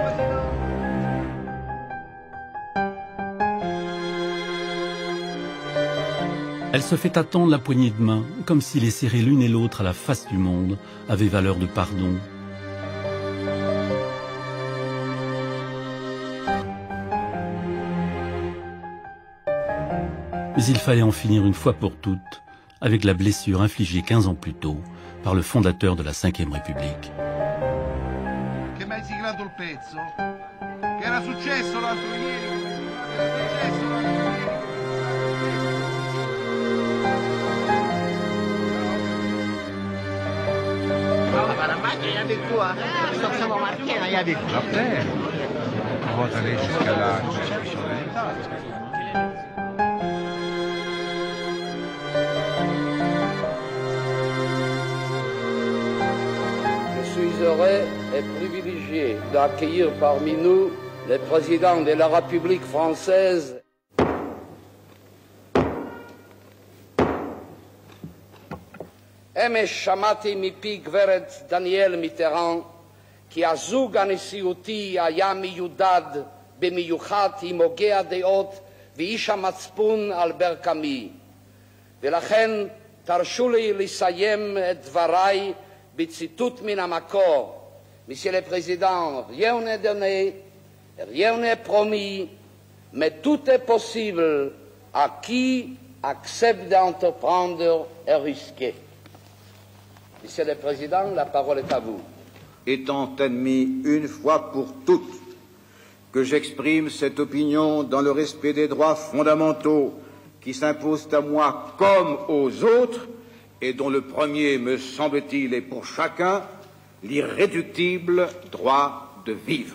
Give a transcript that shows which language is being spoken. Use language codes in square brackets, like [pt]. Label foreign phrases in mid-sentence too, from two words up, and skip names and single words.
[fr] Elle se fait attendre la poignée de main, comme si les serrer l'une et l'autre à la face du monde avait valeur de pardon. Mais il fallait en finir une fois pour toutes avec la blessure infligée 15 ans plus tôt par le fondateur de la Ve République. [it] Che mi hai siglato il pezzo? Che era successo l'altro ieri? La macchina, [fr] il y avait quoi? Forcément marqué, il y avait quoi? Après, on va aller jusqu'à la Constitution de l'État. Je suis heureux privilégié d'accueillir parmi nous le président de la République française. [he] אמש שמעתי מפי גברת דניאל מיטראן כי הזוג הנשיאותי היה מיודד במיוחד עם הוגה הדעות ואיש המצפון אלבר קאמי. ולכן תרשו לי לסיים את דבריי בציטוט מן המקור. [fr] Monsieur le Président, rien n'est donné, rien n'est promis, mais tout est possible à qui accepte d'entreprendre et risquer. Monsieur le Président, la parole est à vous. Étant admis une fois pour toutes que j'exprime cette opinion dans le respect des droits fondamentaux qui s'imposent à moi comme aux autres et dont le premier, me semble-t-il, est pour chacun l'irréductible droit de vivre.